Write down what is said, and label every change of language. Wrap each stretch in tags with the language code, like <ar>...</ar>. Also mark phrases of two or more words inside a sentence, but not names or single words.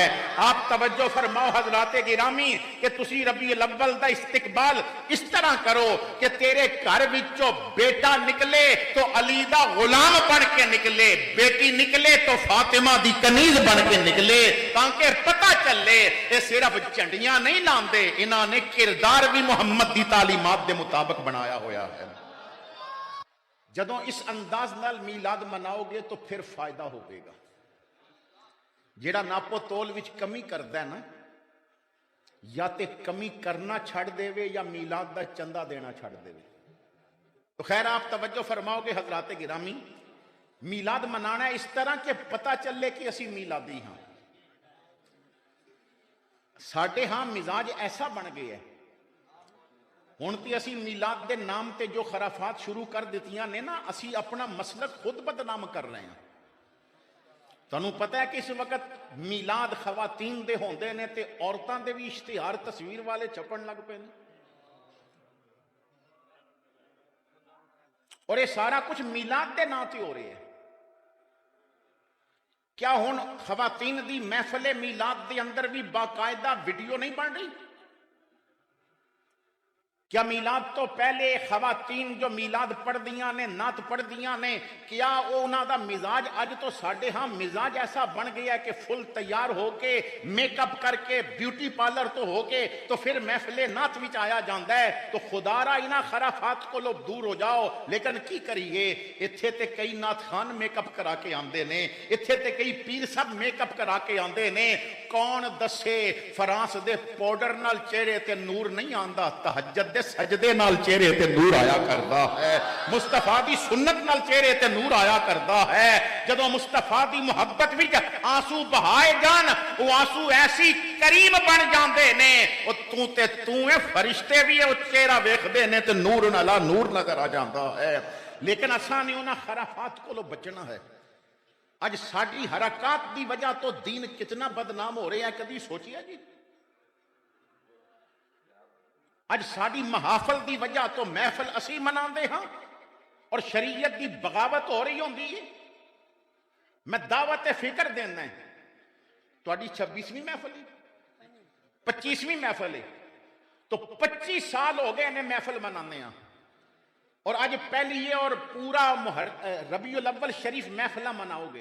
<pa>آپ توجہ فرماؤ حضرات گرامی کہ تسی ربیع الاول دا استقبال اس طرح کرو کہ تیرے گھر وچوں بیٹا نکلے تو علی دا غلام بن کے نکلے، بیٹی نکلے تو فاطمہ دی کنیز بن کے نکلے، تاکہ پتہ چلے یہ صرف جھنڈیاں نہیں لاندے، انہاں نے کردار بھی محمد دی تعلیمات دے مطابق بنایا ہویا ہے۔ جدوں اس انداز نال میلاد مناؤ گے تو پھر فائدہ ہوگے گا۔ جیڑا ناپو تول وچ کمی کردا ہے نا، یا تے کمی کرنا چھڑ دے وے یا میلاد دا چندہ دینا چھڑ دے وے۔ تو خیر آپ توجہ فرماؤ گے حضرات گرامی، میلاد منانا ہے اس طرح کہ پتہ چلے کہ اسی میلادی ہاں۔ ساڈے ہاں مزاج ایسا بن گیا ہے، ہن تے اسی میلاد دے نام تے جو خرافات شروع کر دیتیاں نے نا، اسی اپنا مسلک خود بدنام کر رہے ہیں۔ تانوں پتہ ہے کہ اس وقت میلاد خواتین دے ہوندے نے تے عورتاں دے بھی اشتہار تصویر والے چھپن لگ پے نے،</pa> <ur>اور یہ سارا کچھ</ur> <pa>میلاد دے نام تے ہو رہے ہیں۔ کیا ہن خواتین دی محفل میلاد دے اندر بھی باقاعدہ ویڈیو نہیں بن رہی؟ کیا میلاد تو پہلے خواتین جو میلاد پڑھدیاں نے نعت پڑھدیاں نے کیا انہاں دا مزاج اج تو ساڈے ہاں مزاج ایسا بن گیا ہے کہ فل تیار ہو کے میک اپ کر کے بیوٹی پارلر تو ہو کے تو پھر محفل نعت وچ آیا جاندا ہے؟ تو خدا را انہاں خرافات کو لو دور ہو جاؤ. لیکن کی کریے ایتھے تے کئی نعت خان میک اپ کرا کے آندے نے, ایتھے تے کئی پیر صاحب میک اپ کرا کے آندے نے. کون دسے فرانس دے پاؤڈر نال چہرے تے نور نہیں آندا, تہجد سجدے نال چہرے تے نور آیا کردا ہے, مصطفیٰ دی سنت نال چہرے تے نور آیا کردا ہے. جدوں مصطفیٰ دی محبت وچ آنسو بہائے جان او آنسو ایسی کریم بن جاندے نے, او تو اے فرشتے بھی او چہرہ ویکھدے نے تے نور نال نور نظر آ جاندا ہے. لیکن اساں نے انہاں خرافات کولوں بچنا ہے. اج ساڈی حرکات دی وجہ تو دین کتنا بدنام ہو رہا ہے, کدی سوچیا جی؟ اج ساڈی محافل دی وجہ تو محفل اسی مناندے ہاں اور شریعت دی بغاوت ہو رہی ہوندی ہے. میں دعوت فکر دینا ہے, تہاڈی 26ویں محفل ہے 25ویں محفل ہے, تو 25 سال ہو گئے نے محفل منانے ہاں, اور آج پہلی ہے اور پورا ربیع الاول شریف محفلہ مناؤ گے.</pa>